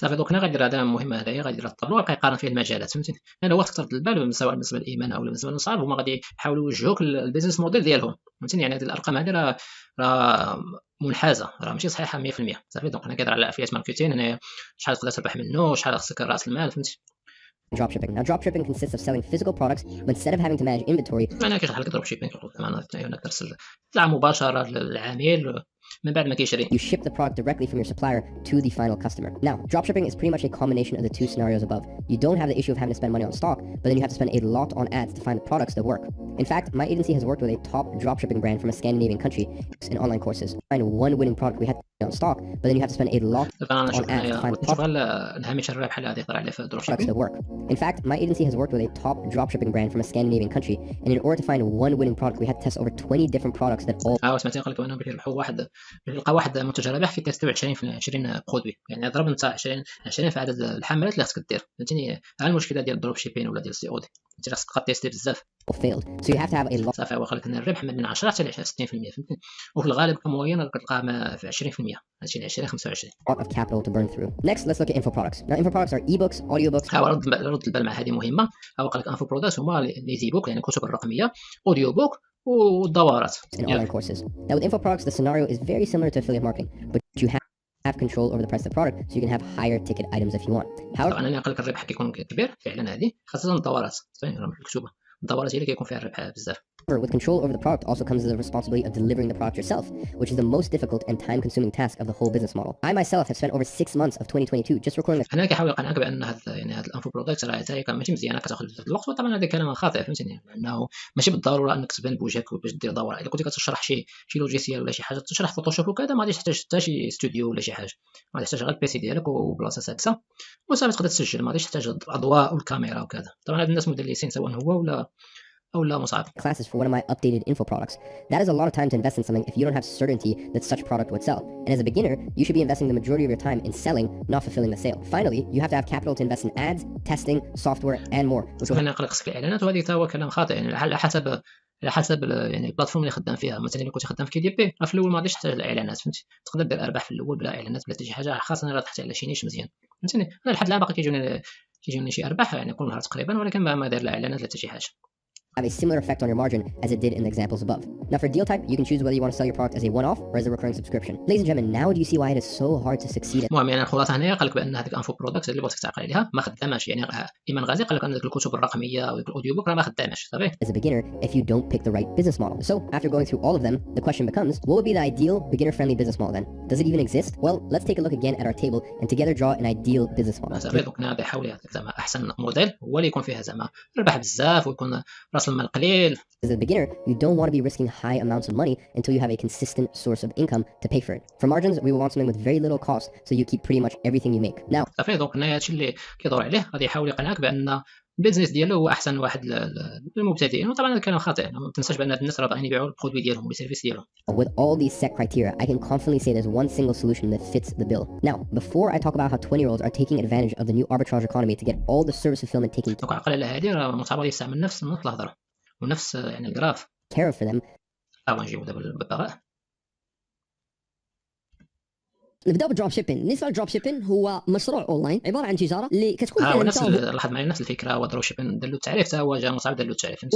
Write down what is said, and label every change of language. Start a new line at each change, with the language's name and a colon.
Arabic: صافي دوك هنا غادي هذا مهم هذايا، غادي الطابلو ويبقى يقارن فيه المجالات، فهمتيني. انا هو تكثر البال سواء بالنسبه للايمان او بالنسبه للمصارف، هما غادي يحاولوا يوجهوك البيزنس موديل ديالهم، فهمتيني. يعني هذه الارقام هذه راه منحازه، راه ماشي صحيحه 100%. صافي دونك انا كنهضر على افيليت ماركتين هنايا، شحال تقدر تربح منه، شحال خصك راس المال، فهمتي.
English: dropshipping. Now, dropshipping consists of selling physical products, but instead of having to manage inventory,
Arabic: معناها كيشرح لك دروب شيبينغ معناها انك ترسل سلعه مباشره للعميل من بعد ما كيشري.
English: you ship the product directly from your supplier to the final customer. Now, dropshipping is pretty much a combination of the two scenarios above. You don't have the issue of having to spend money on stock, but then you have to spend a lot on ads to find the products that work. In fact, my agency has worked with a top dropshipping brand from a Scandinavian country in online courses. Find one winning product we had on stock, but then you have to spend a lot on ads to find the products
Arabic: الهامش الربح اللي غادي يطلع عليه في الدروب شيبينغ
English: that work. In fact, my agency has worked with a top dropshipping brand from a Scandinavian country, and in order to find one winning product, we had to test over 20 different products that all
Arabic: سمعتي قال لك انهم يربحوا يلقى واحد منتج رابح في تيستيو 20 برودوي. يعني ضرب انت 20 في عدد الحملات اللي خصك دير، فهمتيني. ها المشكله ديال الدروب شيبين ولا ديال السي او دي، انت خصك تبقى تيستي بزاف
English: failed. So you have to have a lot
Arabic: صافي. هو قال لك ان الربح من 10 حتى ل 60%، فهمتني. وفي الغالب كموين كتلقاها في 20%، هادشي ل 20-25
English: of capital to burn through. Next, let's look at info products. Now, info products are ebooks, audiobooks.
Arabic: ها رد البال مع هذه مهمه. هو قال لك انفو برودكتس هما لي زي بوك، يعني الكتب الرقميه، اوديو بوك والدورات
English: in online courses. Now, with info products, the scenario is very similar to affiliate marketing, but you have control over the price of the product, so you can have higher ticket items if you want. However,
Arabic: طبعا انا قال لك الربح كيكون كبير فعلا، هذه خاصه الدورات، فهمتي، مكتوبه الدورات هي اللي كيكون فيها الربح بزاف.
English: with control over the product also comes the responsibility of delivering the product yourself, which is the most difficult and time-consuming task of the whole business model. I myself have spent over 6 months of 2022 just recording
Arabic: هنا كيحاول يقنعك بان هاد الانفو برودكت راه حتى هي ماشي مزيانه، كتاخذ بزاف الوقت. وطبعا هذا كلام خاطئ، فهمتيني، لانه ماشي بالضروره انك تبان بوجهك باش دير دوره. الا كنتي كتشرح شي لوجيسيال ولا شي حاجه، تشرح فوتوشوب وكذا، ما غاديش تحتاج حتى شي استوديو ولا شي حاجه، ما غاديش تحتاج غير البيسي ديالك وبلاصه ساكسه وصافي تقدر تسجل، ما غاديش تحتاج الاضواء والكاميرا وكذا. طبعا هاد الناس مدلسين سواء هو ولا مصعب.
English: classes for one of my updated info products. That is a lot of time to invest in something if you don't have certainty that such product would sell. And as a beginner, you should be investing the majority of your time in selling, not fulfilling the sale. Finally, you have to have capital to invest in ads, testing, software, and more.
Arabic: هنا خصك الاعلانات، وهذه تا هو كلام خاطئ. يعني على حسب يعني البلاتفورم اللي خدام فيها. مثلا الا كنت خدام في كي دي بي، في الاول ما غاديش تحتاج الاعلانات، فهمتي. تقدر دير ارباح في الاول بلا اعلانات بلا حتى شي حاجه، خاصه الا تحت على شي نيش مزيان، فهمتيني. انا لحد الان باقي كيجوني شي ارباح يعني كل نهار تقريبا، ولكن ما داير لا اعلانات لا حتى شي حاجه.
English: Have a similar effect on your margin as it did in the examples above. Now for deal type, you can choose whether you want to sell your product as a one-off or as a recurring subscription. Ladies and gentlemen, now do you see why it is so hard to succeed at
Arabic: المهم يعني الخلاصه هنايا قال لك بان هذيك انفو برودكت اللي بغيتك تعقل عليها ما خداماش. يعني ايمان غازي قال لك ان الكتب الرقميه والاوديو بوك راه ما خداماش، صافي.
English: as a beginner if you don't pick the right business model. So after going through all of them, the question becomes, what would be the ideal beginner-friendly business model then? Does it even exist? Well, let's take a look again at our table and together draw an ideal business model.
Arabic: صافي دونك هنا يحاول يعطيك زعما احسن موديل هو اللي يكون فيها زعما ربح بزاف ويكون راس المال قليل.
English: As a beginner, you don't want to be risking high amounts of money until you have a consistent source of income to pay for it. For margins, we want something with very little cost, so you keep pretty much everything you make. Now,
Arabic: صافي دونك هنايا هادشي اللي كيدور عليه، غادي يحاول يقنعك بان البيزنس ديالو هو احسن واحد للمبتدئين. وطبعا هذا الكلام خاطئ، ما تنساش بان هاد الناس راه باغيين يبيعوا البرودوي ديالهم والسيرفيس ديالهم.
English: with all these set criteria, I can confidently say there's one single solution that fits the bill. Now, before I talk about how 20-year-olds are taking advantage of the new arbitrage economy to get all the service fulfillment taking
Arabic: دونك عقل على هذه، راه مصعب يستعمل نفس الهضره ونفس يعني الجراف.
English: care for them.
Arabic: نجيبو دابا الببغاء. نبداو بالدروب شيبين. بالنسبه للدروب شيبين هو مشروع اونلاين عباره عن تجاره اللي كتكون فيها نفس لاحظ معايا نفس الفكره. هو دروب شيبين دار له التعريف، حتى هو جا مصعب دار له التعريف، فهمتي.